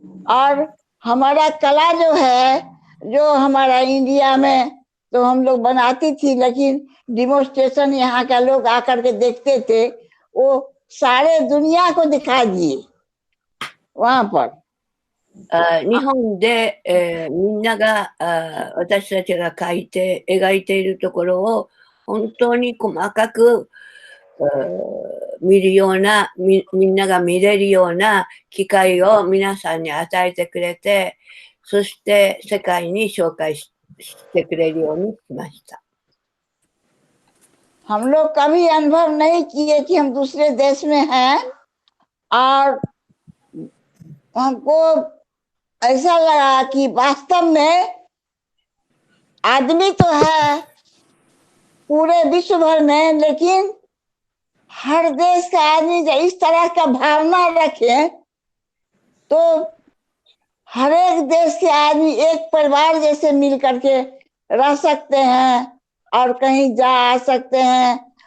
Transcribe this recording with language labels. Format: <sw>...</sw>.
<hi>और हमारा कला जो है, जो हमारा इंडिया में तो हम लोग बनाती थी, लेकिन डिमोन्स्ट्रेशन यहाँ का लोग आकर के देखते थे, वो सारे दुनिया को दिखा दिए वहां पर।</hi> <ja>日本で、みんなが私たちが描いて描いているところを本当に細かく見るような、みんなが見れるような機会を皆さんに与えてくれて、そして世界に紹介してくれるようにしました。</ja> <hi>हम लोग कभी अनुभव नहीं किए कि हम दूसरे देश में हैं, और हमको ऐसा लगा कि वास्तव में आदमी तो है पूरे विश्व भर में, लेकिन हर देश का आदमी जब इस तरह का भावना रखे तो हर एक देश के आदमी एक परिवार जैसे मिल करके रह सकते हैं और कहीं जा आ सकते हैं।</hi>